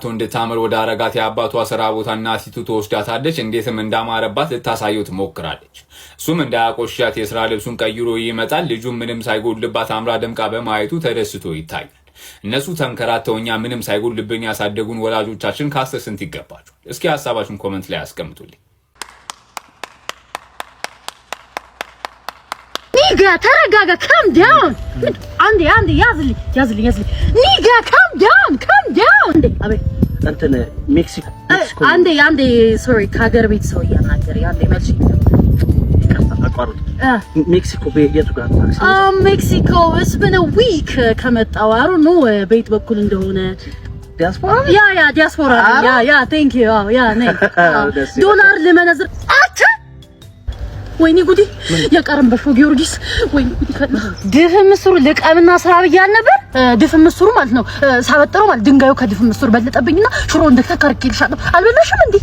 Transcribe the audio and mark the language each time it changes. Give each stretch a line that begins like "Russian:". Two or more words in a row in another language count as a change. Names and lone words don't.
Amharic: እንድታምር ወደ አረጋት የአባቷ ስራ ቦታ እናቲቱ ተወስዳታለች። እንዴትም እንዳማረባት ልታሳየው ትሞክራለች። እሱም እንዳያቆሻት የስራ ልብሱን ቀይሮ ይመጣል። ልጁም ምንም ሳይጎልባት አምራ ደምቃ በማየቱ ተደስቶ ይታያል። እነሱ ተንከራተው እኛ ምንም ሳይጎልብን ያሳደጉን ወላጆቻችን ካስተ ስንት ይገባቸዋል? እስኪ ሐሳባችሁን ኮሜንት ላይ አስቀምጡልኝ። ኒጋ ተረጋጋ
English: calm down
Amharic: አንዴ ያዝልኝ ኒጋ
English: calm down
Amharic: እንዴ አቤት እንትን ሜክሲኮ አንዴ ሶሪ ከሀገር ቤት ሰው እያናገረ አንዴ መልሽ አቋርጥ ሜክሲኮ የቱ ጋር ሜክሲኮ
English: it's been a week
Amharic: ከመጣው አሩ ነው ቤት በኩል እንደሆነ ዲያስፖራ ዲያስፖራ
English: thank you
Amharic: ነይ ዶላር ለመነዝር ወይኔ ጉዲ የቀረም በሾ ጊዮርጊስ ወይኔ ጉዲ ድፍን ምስሩ ልቀምና ስራ ብያል ነበር። ድፍን ምስሩ ማለት ነው ሳበጥረው ማለት ድንጋዩ ከድፍን ምስሩ በለጠብኝና ሽሮ እንደተከርከልሻለሁ አልበላሽም እንዴ?